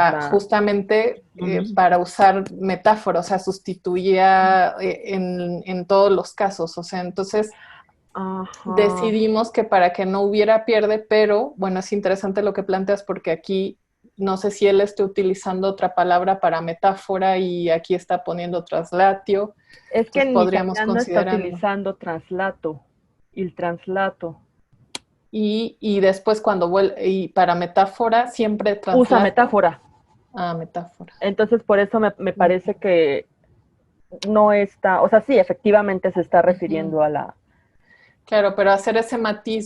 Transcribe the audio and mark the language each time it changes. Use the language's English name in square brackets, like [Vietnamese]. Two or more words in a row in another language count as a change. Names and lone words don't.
[Spanish] ajá, justamente para usar metáforas, o sea, sustituía en todos los casos, o sea, entonces ajá. decidimos que para que no hubiera pierde, pero bueno, es interesante lo que planteas porque aquí no sé si él esté utilizando otra palabra para metáfora y aquí está poniendo traslatio, Es que entonces en podríamos italiano está considerarlo. utilizando translato, [Italian] il translato. [Spanish] Y después cuando vuelve, y para metáfora siempre Usa traslata. metáfora. Ah, metáfora. Entonces, por eso me parece que no está, o sea, sí, efectivamente se está refiriendo a la... Claro, pero hacer ese matiz